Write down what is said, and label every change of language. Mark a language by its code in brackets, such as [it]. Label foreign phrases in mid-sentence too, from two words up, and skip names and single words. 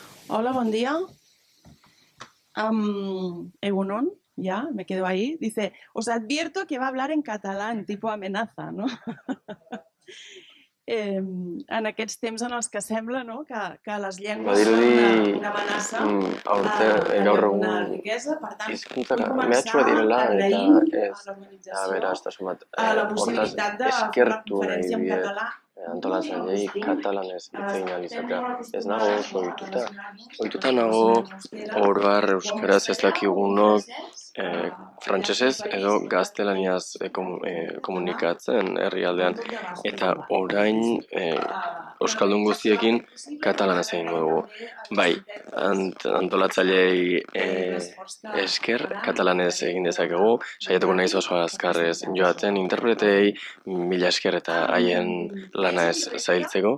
[es] Hola, buen día. Egunon, ya, me quedo ahí. Dice, os advierto que va a hablar en catalán, tipo amenaza, no? [ca] En aquests temps en els que sembla no? que les llengües són [eu] Badirudi [ca] una amenaça [eu] aurte gaur [ca] també amb una [eu] egun [ca] riquesa. Per tant, vull [eu] hizkuntzak mehatxua [ca] començar [eu] direla eta [ca] agraint [eu] ez [ca] a [eu] da [ca] l'organització [eu] aberastasun bat. [ca] la [eu] Hortaz [ca] possibilitat de fer una [eu] eskertu nahi [ca] conferència en [eu] diet [ca] català d'un [eu] antolatzaileei [ca] lingüístic. [eu] katalanez hitz egin ahal [ca] Estem [eu] izatea. [ca] molt [eu] Ez nago [ca] acostumats [eu] oso [ca] a [eu] ohituta. [ca] relacionar-nos amb [eu] Ohituta [ca] la [eu] nago [ca] persona en euskera orbar o en [eu] euskaraz ez [ca] castellà o en [eu] dakigunok [ca] francès. [eu] frantsesez edo gaztelaniaz komunikatzen herrialdean. Eta orain euskaldun guztiekin katalanez egingo dugu. Bai, antolatzaileei esker katalanez egin dezakegu, saiatuko naiz oso azkarrez joaten interpretei mila esker eta haien lana ez zailtzeko.